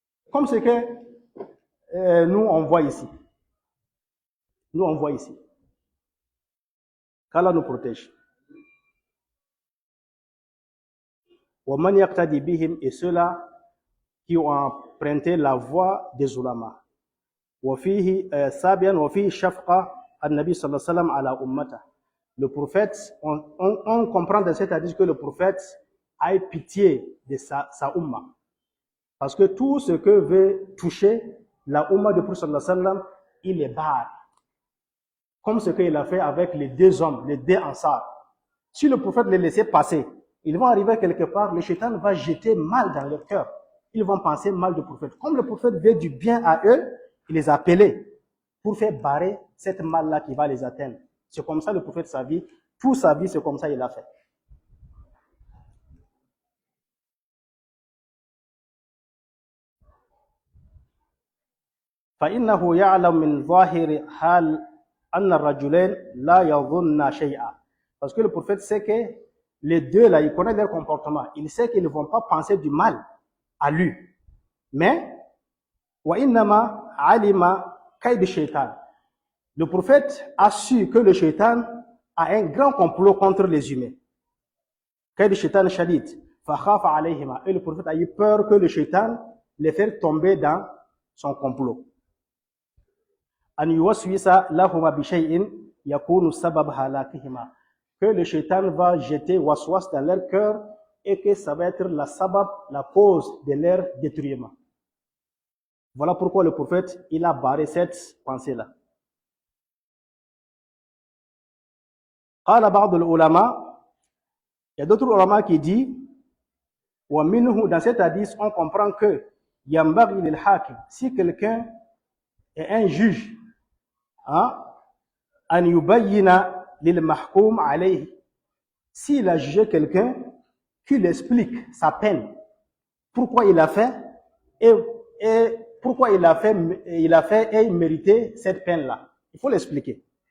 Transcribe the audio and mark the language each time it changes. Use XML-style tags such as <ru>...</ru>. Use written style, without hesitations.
<fr>Comme ce que nous, on voit ici. Nous, on voit ici. Qu'Allah nous protège.</fr> <ar>وَمَنْ يَقْتَدِي بِهِمْ,</ar> <fr>et ceux-là qui ont emprunté la voie des ulama.</fr> <ar>وفيه سابيا وفيه شفقة النبي صلى الله عليه وسلم على أمته.</ar> <fr>Le prophète, on comprend dans cet hadith que le prophète a pitié de sa umma. Parce que tout ce que veut toucher la umma de Prophète sallallahu alayhi wa sallam, il les barre. Comme ce qu'il a fait avec les deux hommes, les deux ansars. Si le prophète les laissait passer, ils vont arriver quelque part, le shaitan va jeter mal dans leur cœur. Ils vont penser mal du prophète. Comme le prophète veut du bien à eux, il les a appelés pour faire barrer cette mal-là qui va les atteindre. C'est comme ça le prophète sa vie, toute sa vie, c'est comme ça il a fait.</fr> <ar>فإنه يعلم من ظاهر حال أن الرجلين لا يظن شيئا.</ar> <fr>Parce que le prophète sait que les deux là, il connaît leur comportement. Il sait qu'ils ne vont pas penser du mal à lui.</fr> <ar>Mais وإنما علم كيد الشيطان.</ar> <fr>Le prophète a su que le shaitan a un grand complot contre les humains.</fr> <ar>كيد الشيطان شديد فخاف عليهما.</ar> <fr>Et le prophète a eu peur que le shaitan les fasse tomber dans son complot.</fr> <ar>أن يوسوس لهما بشيء يكون سبب هلاكهما.</ar> <fr>Que le shaitan va jeter waswas dans leur cœur et que ça va être la cause de leur détruisement. Voilà pourquoi le prophète, il a barré cette pensée-là.</fr> <ar>قال بعض العلماء,</ar> <fr>il y a d'autres ulama qui disent,</fr> <ar>ومنه,</ar> <fr>dans cet hadith, on comprend que</fr> <ar>ينبغي للحاكم,</ar> <fr>si quelqu'un est un juge,</fr> <ar>أن يبين للمحكوم عليه,</ar> <fr>s'il a jugé quelqu'un, qu'il explique sa peine, pourquoi il a fait et pourquoi il a fait et mérité cette peine-là. Il faut l'expliquer.</fr>